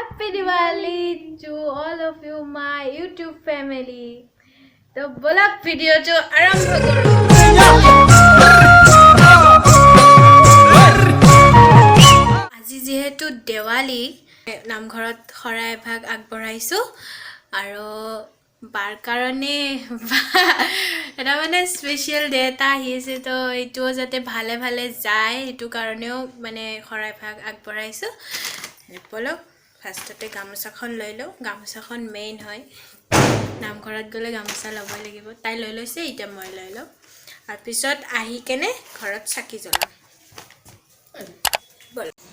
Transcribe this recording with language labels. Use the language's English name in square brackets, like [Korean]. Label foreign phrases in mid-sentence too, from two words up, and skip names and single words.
[English] Happy Diwali to all of you, my YouTube family. [Hindi] तो ब्लॉग वीडियो जो आरंभ करो [Assamese] আজি যেহেতু দেৱালী নামঘৰত শৰাই ভাগ আগবঢ়াইছো আৰু বাৰ কাৰণে এটা মানে [English] special day [Assamese] এটা আহিছে তো এইটো যাতে ভালে ভালে যায় এটো কাৰণেও মানে শৰাই ভাগ আগবঢ়াইছো বলক ফাৰ্ষ্টতে গামোচাখন লৈ লও গামোচাখন মেইন হয় নামঘৰত গলে গামোচা লবই লাগিব তাই লৈ লৈছে এটা মই লৈ লও আৰু পিছত আহি কেনে ঘৰত চাকি জ্বলাম বল